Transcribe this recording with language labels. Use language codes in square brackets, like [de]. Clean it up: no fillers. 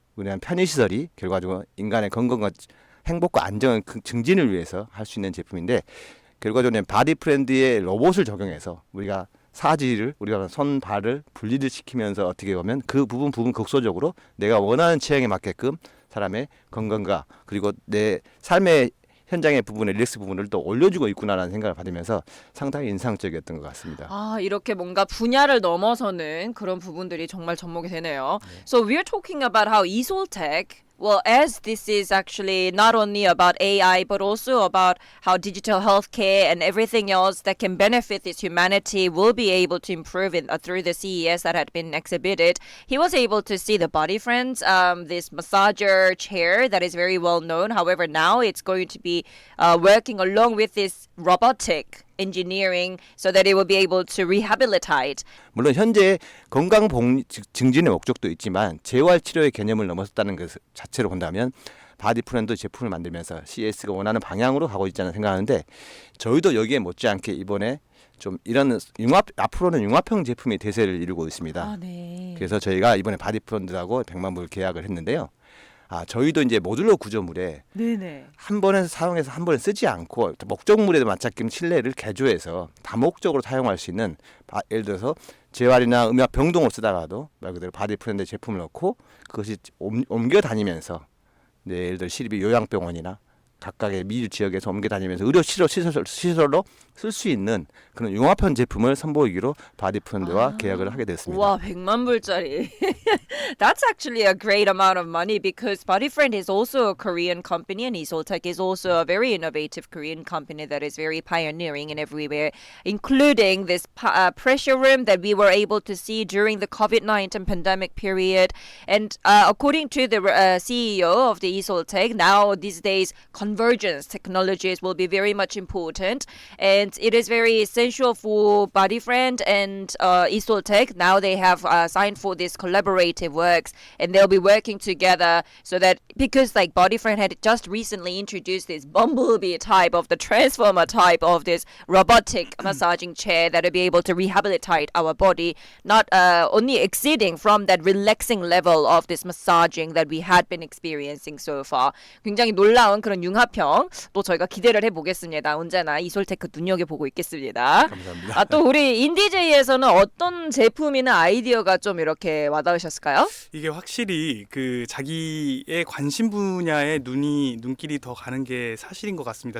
[ko] 우리는 편의시설이 결과적으로 인간의 건강과 행복과 안정의 증진을 위해서 할 수 있는 제품인데 결과적으로 바디프렌드의 로봇을 적용해서 우리가 사지를 우리가 손 발을 분리를 시키면서 어떻게 보면 그 부분 극소적으로 내가 원하는 체형에 맞게끔 사람의 건강과 그리고 내 삶의 현장의 부분의 릴렉스 부분을 또 올려주고 있구나라는 생각을 받으면서 상당히 인상적이었던 것 같습니다. 이렇게 뭔가 분야를 넘어서는 그런 부분들이 정말 접목이 되네요. [en] So we're talking about how Isoltech, well, as this is actually not only about AI, but also about how digital healthcare and everything else that can benefit this humanity will be able to improve through the CES that had been exhibited. He was able to see the Body Friends, this massager chair that is very well known. However, now it's going to be working along with this robotic engineering so that it will be able to rehabilitate. [ko] 물론 현재 건강 증진의 목적도 있지만 재활 치료의 개념을 넘어섰다는 것 자체로 본다면 바디프렌드 제품을 만들면서 CES가 원하는 방향으로 가고 있다는 생각하는데 저희도 여기에 못지않게 이번에 좀 이런 앞으로는 융합형 제품이 대세를 이루고 있습니다. 네. 그래서 저희가 이번에 바디프렌드하고 100만 불 계약을 했는데요. 저희도 이제 모듈러 구조물에 네네. 한 번에 사용해서 한 번에 쓰지 않고 목적물에 맞게끔 실내를 개조해서 다목적으로 사용할 수 있는 예를 들어서 재활이나 음악 병동을 쓰다가도 말 그대로 바디프렌드 제품을 넣고 그것이 옮겨 다니면서 예를 들어 시립이 요양병원이나 각각의 미주 지역에서 옮겨 다니면서 의료 치료 시설로 쓸 수 있는 그런 융합형 제품을 선보이기로 바디프렌드와 계약을 하게 됐습니다. 와, 100만 불짜리. [en] That's actually a great amount of money because BodyFriend is also a Korean company and Isoltech is also a very innovative Korean company that is very pioneering in everywhere, including this pressure room that we were able to see during the COVID-19 pandemic period. And according to the CEO of the Isoltech, now these days, convergence technologies will be very much important, and it is very essential for Bodyfriend and Isoltech. Now they have signed for this collaborative works, and they'll be working together so that, because like Bodyfriend had just recently introduced this bumblebee type of the transformer type of this robotic massaging chair that will be able to rehabilitate our body, not only exceeding from that relaxing level of this massaging that we had been experiencing so far. [ko] 굉장히 놀라운 그런 융합형 또 저희가 기대를 해보겠습니다. 언제나 이솔테크 눈여겨보고 있겠습니다. 감사합니다. 또 우리 인디제이에서는 어떤 제품이나 아이디어가 좀 이렇게 와닿으셨을까요? 이게 확실히 그 자기의 관심 분야에 눈길이 더 가는 게 사실인 것 같습니다.